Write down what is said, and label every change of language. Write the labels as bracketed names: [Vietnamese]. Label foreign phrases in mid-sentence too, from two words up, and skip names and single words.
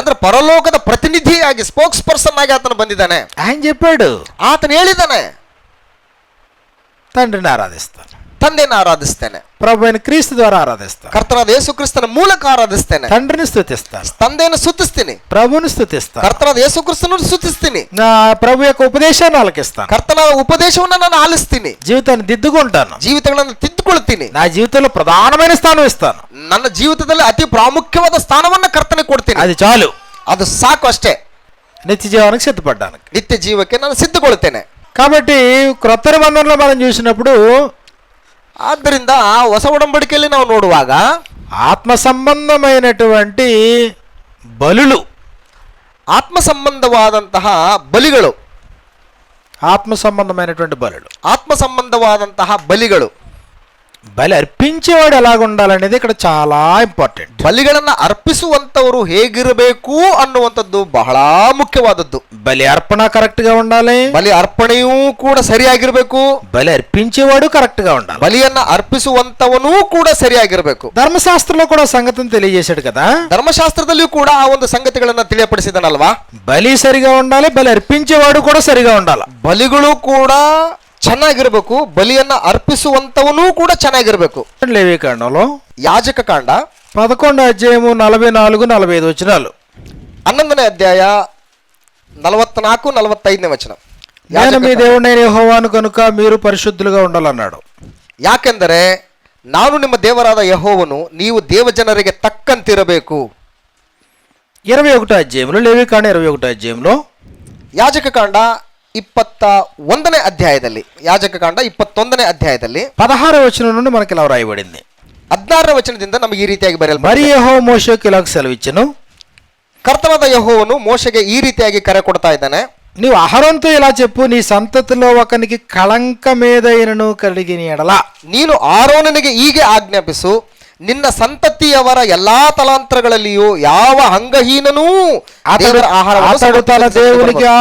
[Kannada] ಅಂದ್ರೆ ಪರಲೋಕದ ಪ್ರತಿನಿಧಿಯಾಗಿ [English] spokes person [Kannada] ಆಗಿ ಆತನು ಬಂದಿದ್ದಾನೆ. [Telugu] ఆయన చెప్పాడు, [Kannada] ಆತನು ಹೇಳಿದ್ದಾನೆ, [Telugu] తండ్రిని ఆరాధిస్తాను, [Kannada] ತಂದೆಯನ್ನು ಆರಾಧಿಸ್ತೇನೆ, [Telugu] ప్రభు అయిన క్రీస్తు ద్వారా ఆరాధిస్తాను, [Kannada] ಕರ್ತನಾದ ಯೇಸು ಕ್ರಿಸ್ತನ ಮೂಲಕ ಆರಾಧಿಸ್ತೇನೆ, [Telugu] తండ్రిని స్తుతిస్తాను, [Kannada] ತಂದೆಯನ್ನು ಸ್ತುತಿಸ್ತೀನಿ, [Telugu] ప్రభుని స్తుతిస్తాను, [Kannada] ಕರ್ತನಾದ ಯೇಸು ಕ್ರಿಸ್ತನನ್ನು ಸ್ತುತಿಸ್ತೀನಿ, [Telugu] నా ప్రభు యొక్క ఉపదేశాన్ని ఆలకిస్తాను, [Kannada] ಕರ್ತನ ಉಪದೇಶವನ್ನು ನಾನು ಆಲಿಸ್ತೀನಿ, [Telugu] జీవితాన్ని దిద్దుకుంటాను, [Kannada] ಜೀವಿತಗಳನ್ನು ತಿದ್ದುಕೊಳ್ತೀನಿ, [Telugu] నా జీవితంలో ప్రధానమైన స్థానం ఇస్తాను. [Kannada] ನನ್ನ ಜೀವಿತದಲ್ಲಿ ಅತಿ ಪ್ರಾಮುಖ್ಯವಾದ ಸ್ಥಾನವನ್ನು ಕರ್ತನಿಗೆ ಕೊಡ್ತೀನಿ. [Telugu] అది చాలు, [Kannada] ಅದು ಸಾಕು ಅಷ್ಟೇ. [Telugu] నిత్య జీవానికి సిద్ధపడ్డానికి. [Kannada] ನಿತ್ಯ ಜೀವಕ್ಕೆ ನಾನು ಸಿದ್ಧಗೊಳ್ತೇನೆ. [Telugu] కాబట్టి క్రొత్త నిబంధనలో మనం చూసినప్పుడు [Kannada] ಆದ್ದರಿಂದ ಹೊಸ ಒಡಂಬಡಿಕೆಯಲ್ಲಿ ನಾವು ನೋಡುವಾಗ [Telugu] ఆత్మ సంబంధమైనటువంటి బలులు, [Kannada] ಆತ್ಮ ಸಂಬಂಧವಾದಂತಹ ಬಲಿಗಳು, [Telugu] ఆత్మ సంబంధమైనటువంటి బలులు, [Kannada] ಆತ್ಮ ಸಂಬಂಧವಾದಂತಹ ಬಲಿಗಳು, [Telugu] బలి అర్పించేవాడు ఎలాగ ఉండాలనేది ఇక్కడ చాలా ఇంపార్టెంట్. [Kannada] ಬಲಿಗಳನ್ನ ಅರ್ಪಿಸುವಂತವರು ಹೇಗಿರಬೇಕು ಅನ್ನುವಂಥದ್ದು ಬಹಳ ಮುಖ್ಯವಾದದ್ದು. [Telugu] బలి అర్పణ కరెక్ట్ గా ఉండాలి, [Kannada] ಬಲಿ ಅರ್ಪಣೆಯೂ ಕೂಡ ಸರಿಯಾಗಿರ್ಬೇಕು, [Telugu] బలి అర్పించేవాడు కరెక్ట్ గా ఉండాలి, [Kannada] ಬಲಿಯನ್ನ ಅರ್ಪಿಸುವಂತವನೂ ಕೂಡ ಸರಿಯಾಗಿರ್ಬೇಕು. [Telugu] ధర్మశాస్త్రంలో కూడా సంగతిని తెలియజేశాడు కదా. [Kannada] ಧರ್ಮಶಾಸ್ತ್ರದಲ್ಲಿಯೂ ಕೂಡ ಆ ಒಂದು ಸಂಗತಿಗಳನ್ನ ತಿಳಿಯಪಡಿಸಿದನಲ್ವಾ. [Telugu] బలి సరిగా ఉండాలి, బలి అర్పించేవాడు కూడా సరిగా ఉండాలి. [Kannada] ಬಲಿಗಳು ಕೂಡ ಚೆನ್ನಾಗಿರ್ಬೇಕು, ಬಲಿಯನ್ನ ಅರ್ಪಿಸುವಂತವನೂ ಕೂಡ ಚೆನ್ನಾಗಿರ್ಬೇಕು. [Telugu] లేవీకాండంలో [Kannada] ಯಾಜಕ ಕಾಂಡ [Telugu] 11వ అధ్యాయము 44-45 వచనాలు. [Kannada] 11ನೇ ಅಧ್ಯಾಯ 44-45 ವಚನ. [Telugu] నేను మీ దేవుడైన యెహోవాను కనుక మీరు పరిశుద్ధులుగా ఉండాలన్నాడు. [Kannada] ಯಾಕೆಂದರೆ ನಾನು ನಿಮ್ಮ ದೇವರಾದ ಯೆಹೋವನು, ನೀವು ದೇವಜನರಿಗೆ ತಕ್ಕಂತಿರಬೇಕು. [Telugu] 21వ అధ్యాయంలో, లేవీకాండ 21వ అధ్యాయంలో, [Kannada] ಯಾಜಕ ಕಾಂಡ 21ನೇ ಅಧ್ಯಾಯದಲ್ಲಿ, ಯಾಜಕ ಕಾಂಡ 21ನೇ ಅಧ್ಯಾಯದಲ್ಲಿ [Telugu] 16వ వచనం నుండి మనకి ఇలా రాయబడింది. [Kannada] 16ನೇ ವಚನದಿಂದ ನಮಗೆ ಈ ರೀತಿಯಾಗಿ [Telugu] మరి [Kannada] ಬರೆಯಲ್ಪಟ್ಟಿದೆ. [Telugu] యెహోవా మోషేకు ఇలాగ సెలవిచ్చెను, [Kannada] ಕರ್ತನಾದ ಯೆಹೋವನು ಮೋಶೆಗೆ ಈ ರೀತಿಯಾಗಿ ಕರೆ ಕೊಡ್ತಾ ಇದ್ದಾನೆ. [Telugu] నీవు అహరోనుతో ఇలా చెప్పు, నీ సంతతిలో ఒకనికి కళంకమేదైనను కలిగిన ఎడల, [Kannada] ನೀನು ಆರೋನನಿಗೆ ಹೀಗೆ ಆಜ್ಞಾಪಿಸು, ನಿನ್ನ ಸಂತತಿಯವರ ಎಲ್ಲಾ ತಲಾಂತರಗಳಲ್ಲಿಯೂ ಯಾವ ಅಂಗಹೀನನೂ ದೇವರ ಆಹಾರವನ್ನು [Telugu] అతడు తన దేవునికి [Kannada] ಸಮರ್ಪಿಸಬಾರದು.